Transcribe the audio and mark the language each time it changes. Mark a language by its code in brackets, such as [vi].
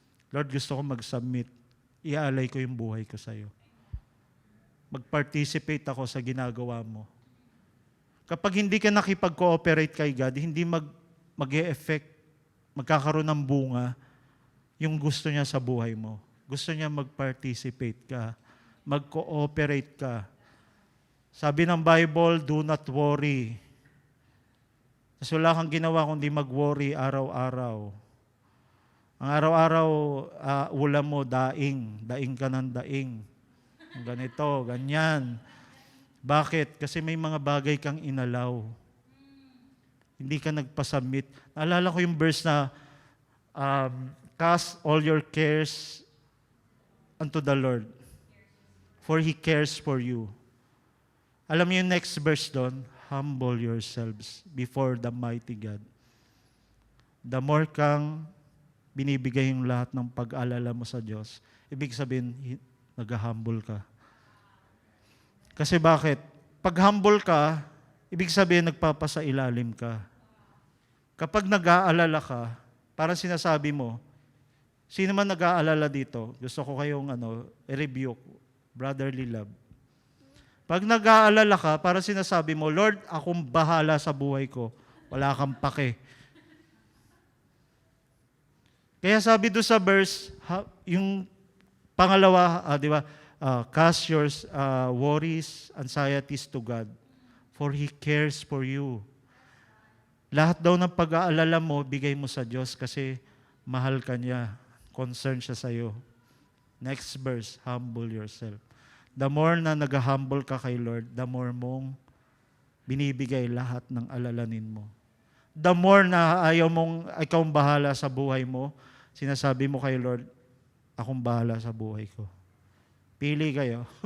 [tl] Lord, gusto ko mag-submit. Iaalay ko yung buhay ko sa'yo. Mag-participate ako sa ginagawa mo. Kapag hindi ka nakipag-cooperate kay God, hindi mag-e-effect, magkakaroon ng bunga yung gusto niya sa buhay mo. Gusto niya mag-participate ka, mag-cooperate ka. Sabi ng Bible, [en] do not worry. [tl] Kasi wala kang ginawa kundi mag-worry araw-araw. Ang araw-araw, ulam mo, daing ka ng daing. Ganito, ganyan. Bakit? Kasi may mga bagay kang inalaw. Hindi ka nagpasubmit. Naalala ko yung verse na, [en] cast all your cares unto the Lord, for He cares for you. [tl] Alam mo yung next verse doon? [en] Humble yourselves before the mighty God. [tl] The more kang binibigay yung lahat ng pag-alala mo sa Diyos, ibig sabihin, nag-humble ka. Kasi bakit? Pag humble ka, ibig sabihin nagpapasailalim ka. Kapag nag-aalala ka, parang sinasabi mo, sino man nag-aalala dito, gusto ko kayong i-rebuke, brotherly love. Pag nag-aalala ka, parang sinasabi mo, Lord, akong bahala sa buhay ko. Wala kang pake. Kaya sabi doon sa verse, yung pangalawa, di ba, [en] cast your worries, anxieties to God, for He cares for you. [tl] Lahat daw ng pag-aalala mo, bigay mo sa Diyos kasi mahal ka niya. Concern siya sa iyo. [en] Next verse, humble yourself. [tl] The more na nag-humble ka kay Lord, the more mong binibigay lahat ng alalanin mo. The more na ayaw mong ikaw bahala sa buhay mo, sinasabi mo kay Lord, akong bahala sa buhay ko. Pili kayo.